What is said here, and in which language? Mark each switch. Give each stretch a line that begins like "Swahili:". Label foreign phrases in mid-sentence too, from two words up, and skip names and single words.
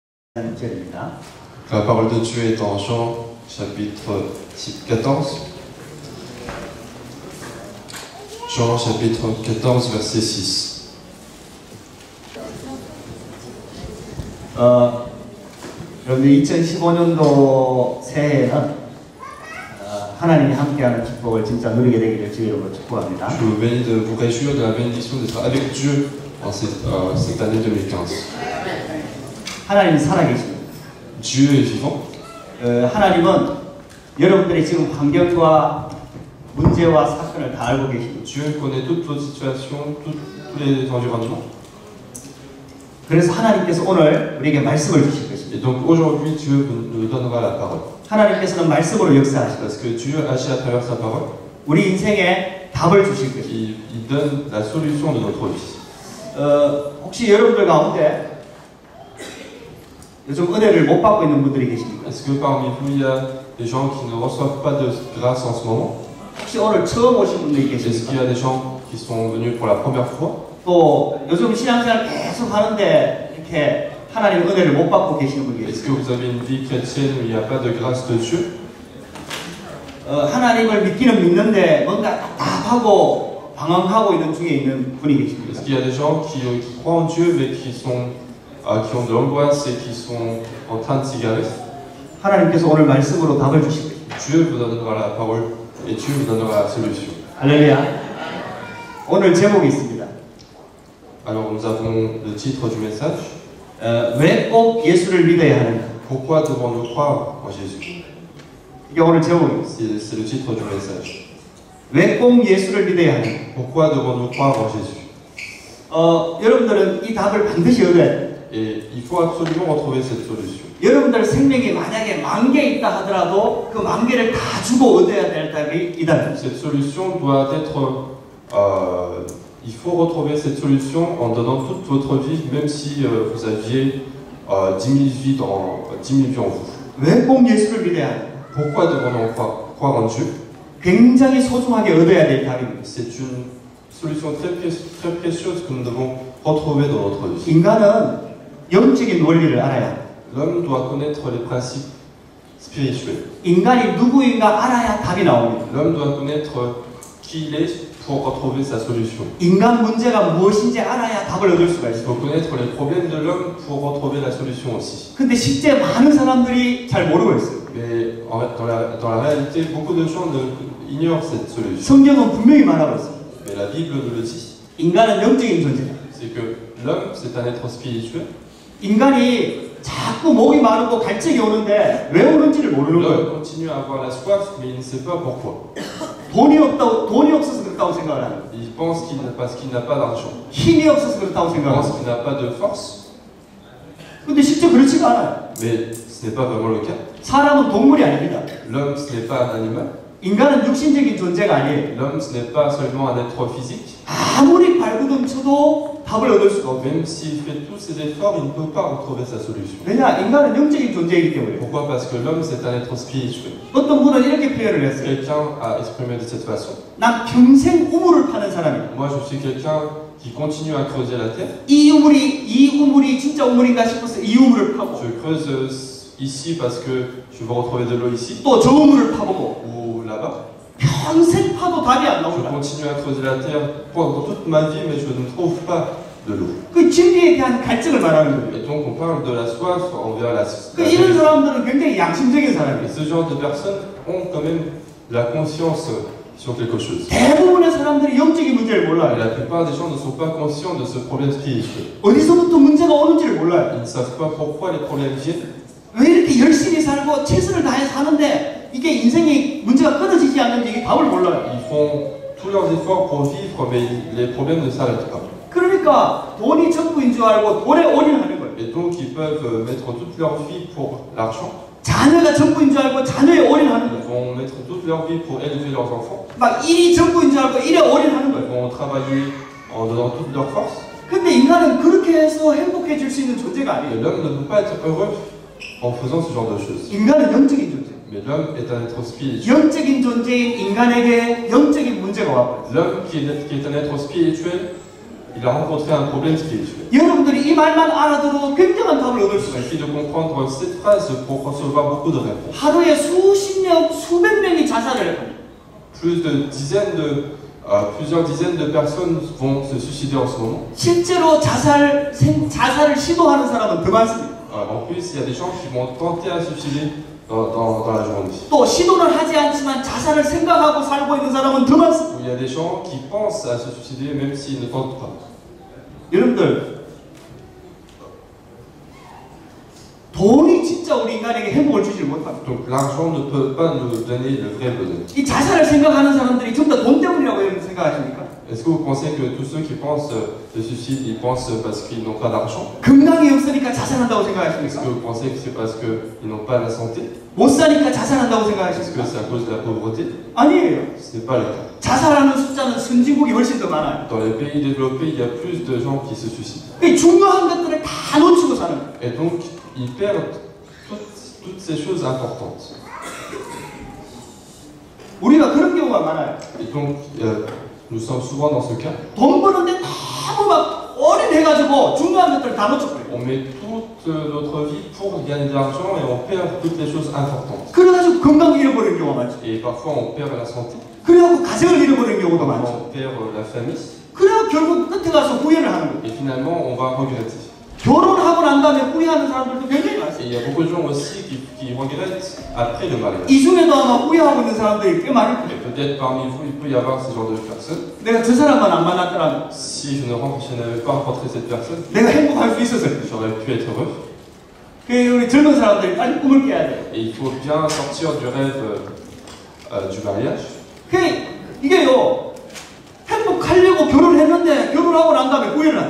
French: La parole de Dieu est en Jean, chapitre 14. Jean, chapitre 14, verset 6.
Korean: 여러분들 2015년도 새해에는 하나님이 함께하는 축복을 진짜 누리게 되기를 주의로 축복합니다.
French: Je vous bénis de vous réjouir de la bénédiction d'être avec Dieu en cette année 2015.
Korean: 하나님이 살아계십니다.
French: Dieu est vivant.
Korean: 하나님은 여러분들의 지금 환경과 문제와 사건을 다 알고 계십니다.
French: Dieu connaît toutes vos situations, tous les environnements.
Korean: 그래서 하나님께서 오늘 우리에게 말씀을 주실 것입니다.
French: Et donc aujourd'hui, Dieu nous donnera la parole.
Korean: 하나님께서는 말씀으로 역사하실
French: Parce
Korean: 것입니다.
French: que Dieu agit à travers sa parole.
Korean: 우리 인생에 답을 주실 것입니다.
French: Il donne la solution de notre vie.
Korean: 혹시 여러분들 가운데 요즘 은혜를 못 받고 있는 분들이 계십니까?
French: Est-ce que parmi vous, il y a des gens qui ne reçoivent pas de grâce en ce moment?
Korean: 혹시 오늘 처음 오신 분들이
French: Est-ce qu'il y
Korean: 계십니까?
French: a des gens qui sont venus pour la première fois?
Korean: 또 요즘 신앙생활 계속 하는데 이렇게 하나님의 은혜를 못 받고 계시는 분이
French: Est-ce
Korean: 계십니까?
French: que vous avez une vie chrétienne où il n'y a pas de grâce de Dieu?
Korean: 하나님을 믿기는 믿는데 뭔가 답답하고 방황하고 있는 중에 있는 분이 계십니까?
French: Est-ce qu'il y a des gens qui croient en Dieu mais qui ont de l'angoisse et qui sont en train de s'égarer?
Korean: 하나님께서 오늘 말씀으로 답을 주실 것입니다.
French: Dieu vous donnera la parole et Dieu vous donnera la solution.
Korean: 할렐루야. 오늘 제목이 있습니다.
French: Alors nous avons le titre du message.
Korean: 왜 꼭 예수를 믿어야 하는가?
French: Pourquoi devons-nous croire en Jésus?
Korean: 이게 오늘 제목입니다.
French: C'est le titre du message.
Korean: 왜 꼭 예수를 믿어야 하는가?
French: Pourquoi devons-nous croire en Jésus?
Korean: 여러분들은 이 답을 반드시 얻어야 돼요.
French: Et il faut absolument retrouver cette solution.
Korean: 여러분들 생명이 만약에 10,000개 있다 하더라도 그 10,000개를 다 주고 얻어야 될 답이 이다.
French: Cette solution doit être... il faut retrouver cette solution en donnant toute votre vie, même si vous aviez 10 000 vies en vous.
Korean: 왜 꼭 예수를 믿어야 하는가?
French: Pourquoi devons-nous croire en Dieu?
Korean: 굉장히 소중하게 얻어야 될 답입니다.
French: C'est une solution très précieuse que nous devons retrouver dans notre vie.
Korean: 인간은 영적인 원리를 알아야 합니다.
French: L'homme doit connaître les principes spirituels.
Korean: 인간이 누구인가 알아야 답이 나옵니다.
French: L'homme doit connaître qui il est pour retrouver sa solution.
Korean: 인간 문제가 무엇인지 알아야 답을 얻을 수가
French: Il
Korean: 있어요.
French: faut connaître les problèmes de l'homme pour retrouver la solution aussi.
Korean: 근데 실제 많은 사람들이 잘 모르고 있어요.
French: Mais dans la réalité, beaucoup de gens ignorent cette solution.
Korean: 성경은 분명히 말하고 있어요.
French: Mais la Bible nous le dit.
Korean: 인간은 영적인 존재다.
French: C'est que l'homme, c'est un être spirituel.
Korean: 인간이 자꾸 목이 마르고 갈증이 오는데 왜 오는지를 모르는 거예요.
French: L'homme continue à avoir la soif, mais il ne sait pas pourquoi.
Korean: 돈이 없어서 그렇다고 생각을 하는 거예요.
French: Il pense parce qu'il n'a pas d'argent.
Korean: 힘이 없어서 그렇다고
French: Il
Korean: 생각을
French: pense
Korean: 하는 거예요.
French: qu'il n'a pas de force.
Korean: 근데 실제 그렇지가 않아요.
French: Mais ce n'est pas vraiment le cas.
Korean: 사람은 동물이 아닙니다.
French: L'homme, ce n'est pas un animal.
Korean: 인간은 육신적인 존재가 아니에요.
French: L'homme, ce n'est pas seulement un être physique.
Korean: 아무리 발버둥 쳐도 답을 얻을 수가 없어요.
French: Même s'il fait tous ses efforts, il ne peut pas retrouver sa solution.
Korean: 왜냐? 인간은 영적인 존재이기 때문에.
French: Pourquoi? Parce que l'homme, c'est un être spirituel.
Korean: 어떤 분은 이렇게 표현을 했어요.
French: Quelqu'un a exprimé de cette façon.
Korean: 난 평생 우물을 파는 사람이야.
French: Moi, je suis quelqu'un qui continue à creuser la terre.
Korean: 이 우물이 진짜 우물인가 싶어서 이 우물을 파고
French: Je creuse ici parce que je veux retrouver de l'eau ici
Korean: 또 저 우물을 파보고
French: ou là-bas.
Korean: 평생 파도 답이 안
French: Je
Korean: 나온다.
French: continue à creuser la terre pendant toute ma vie, mais je ne trouve pas de l'eau.
Korean: 그 진리에 대한 갈증을 말하는 거예요.
French: Et donc, on parle de la soif envers la
Korean: 그 이런
French: vérité.
Korean: 사람들은 굉장히 양심적인
French: Et
Korean: 사람이에요.
French: ce genre de personnes ont quand même la conscience sur quelque chose.
Korean: 대부분의 사람들이 영적인 문제를
French: Et
Korean: 몰라요.
French: la plupart des gens ne sont pas conscients de ce problème spirituel.
Korean: 어디서부터 문제가 오는지를 몰라요.
French: Ils ne savent pas pourquoi les problèmes viennent.
Korean: 왜 이렇게 열심히 살고 최선을 다해 사는데 이게 인생이 문제가 끊어지지 않는지 이게 답을 몰라요.
French: Ils font tous leurs efforts pour vivre, mais les problèmes ne s'arrêtent pas.
Korean: 그러니까 돈이 전부인 줄 알고 돈에 올인하는 거예요.
French: Et donc, ils peuvent mettre toute leur vie pour l'argent.
Korean: 자녀가 전부인 줄 알고 자녀에 올인하는
French: Ils
Korean: 거예요.
French: vont mettre toute leur vie pour élever leurs enfants.
Korean: 막 일이 전부인 줄 알고 일에 올인하는
French: Ils
Korean: 거예요.
French: vont travailler en donnant toute leur force.
Korean: 근데 인간은 그렇게 해서 행복해질 수 있는 존재가
French: Et
Korean: 아니에요.
French: l'homme ne peut pas être heureux en faisant ce genre de choses.
Korean: 인간은 영적인 존재.
French: Mais l'homme est un être spirituel.
Korean: 영적인 존재인 인간에게 영적인 문제가 와버려요.
French: L'homme qui est un être spirituel il a rencontré un problème spirituel.
Korean: 여러분들이 이 말만 알아들어도 굉장한 답을 얻을
French: Il
Korean: 수가 있어요.
French: suffit de comprendre cette phrase pour recevoir beaucoup de réponses.
Korean: 하루에 수십 명, 수백 명이 자살을 해요.
French: Plusieurs dizaines de personnes vont se suicider en ce moment.
Korean: 실제로 자살을 시도하는 사람은 더 많습니다.
French: En plus, il y a des gens qui vont tenter à se suicider dans la journée.
Korean: 또 시도는 하지 않지만 자살을 생각하고 살고 있는 사람은 더 많습니다.
French: Il y a des gens qui pensent à se suicider même s'ils ne tentent pas.
Korean: 여러분들, 돈이 진짜 우리 인간에게 행복을 주지 못합니다.
French: Donc l'argent ne peut pas nous donner le vrai bonheur.
Korean: 이 자살을 생각하는 사람들이 전부 다 돈 때문이라고 여러분 생각하십니까?
French: Est-ce que vous pensez que tous ceux qui pensent de suicide, ils pensent parce qu'ils n'ont pas d'argent?
Korean: 건강이 없으니까 자살한다고
French: Est-ce
Korean: 생각하십니까?
French: que vous pensez que c'est parce qu'ils n'ont pas la santé?
Korean: 못 사니까 자살한다고
French: Est-ce que
Korean: 생각하십니까?
French: c'est à cause de la pauvreté?
Korean: 아니에요.
French: Ce n'est pas le cas.
Korean: 자살하는 숫자는 선진국이 훨씬 더 많아요.
French: Dans les pays développés, il y a plus de gens qui se suicident.
Korean: 이 중요한 것들을 다 놓치고 사는 거예요.
French: Et donc, ils perdent toutes ces choses importantes.
Korean: 우리가 그런 경우가 많아요.
French: Et donc, nous sommes souvent dans ce cas.
Korean: 돈 버는데 너무 막 올인해가지고 중요한 것들 다 놓쳐버려요.
French: On met toute notre vie pour gagner de l'argent et on perd toutes les choses importantes.
Korean: 그래가지고 건강 잃어버리는 경우가 많죠.
French: Et parfois, on perd la santé.
Korean: 그래갖고 가정을 잃어버리는 경우도
French: Parfois,
Korean: 많죠.
French: on perd la famille.
Korean: 그래갖고 결국 끝에 가서 후회를 하는 거예요.
French: Et finalement, on va regretter.
Korean: 결혼하고 난 다음에 후회하는 사람들도 굉장히
French: Et
Korean: 많습니다.
French: il y a beaucoup de gens aussi qui regrettent après le mariage.
Korean: 이 중에도 아마 후회하고 있는 사람들이 꽤 많을 거예요.
French: Et peut-être parmi vous, il peut y avoir ce genre de personnes.
Korean: 내가 저 사람만 안 만났더라면
French: Si je n'avais pas rencontré cette personne,
Korean: 내가 행복할 수 있었어요.
French: j'aurais pu être heureux.
Korean: 그 우리 젊은 사람들이 빨리 꿈을 깨야 돼요.
French: Et il faut bien sortir du rêve du mariage.
Korean: 그 이게요. 행복하려고 결혼했는데 결혼하고 난 다음에 후회를 한다.